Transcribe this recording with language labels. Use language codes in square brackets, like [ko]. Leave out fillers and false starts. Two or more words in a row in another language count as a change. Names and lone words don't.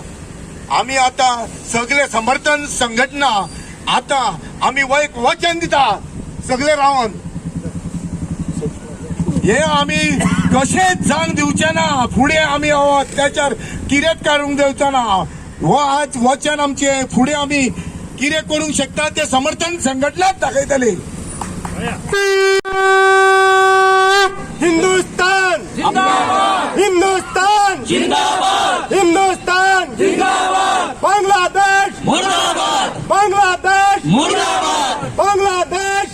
[kok] आमी आतां सगळे समर्थन संघटना आतां आमी वचन दिता सगळे रावन हे आमी कशेंच जांग दिवचे ना. फुडें आमी हो अत्याचार कितेंच काडूंक दिवचो ना. हो आज वचन आमचे फुडें आमी कितें करूंक शकता ते समर्थन संघटनाच दाखयतले. [hi] हिंदुस्तान जिंदाबाद हिंदुस्तान जिंदाबाद हिंदुस्तान जिंदाबाद बांग्लादेश मुर्दाबाद बांग्लादेश मुर्दाबाद बांग्लादेश